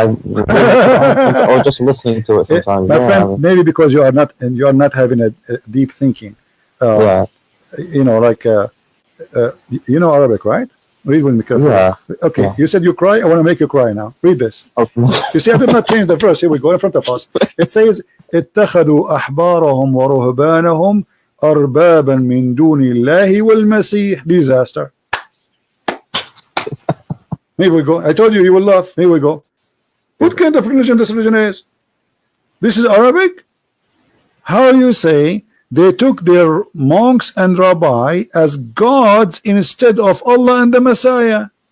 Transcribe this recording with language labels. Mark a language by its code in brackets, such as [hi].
[en] I reading the Quran sometimes, or just listening to it sometimes. My Yeah. friend, maybe because you are not having a deep thinking. Uh, Yeah. like you know Arabic, right? Read with me carefully. Yeah. Okay, Yeah. you said you cry. I want to make you cry now. Read this. Okay. You see, I did not change the verse. Here we go in front of us. It says, [ar] اتخذوا أحبارهم ورهبانهم أربابا من دون الله والمسيح. [en] Disaster. Here we go. I told you you will laugh. Here we go. What kind of religion this religion is? This is Arabic? How you say they took their monks and rabbi as gods instead of Allah and the Messiah?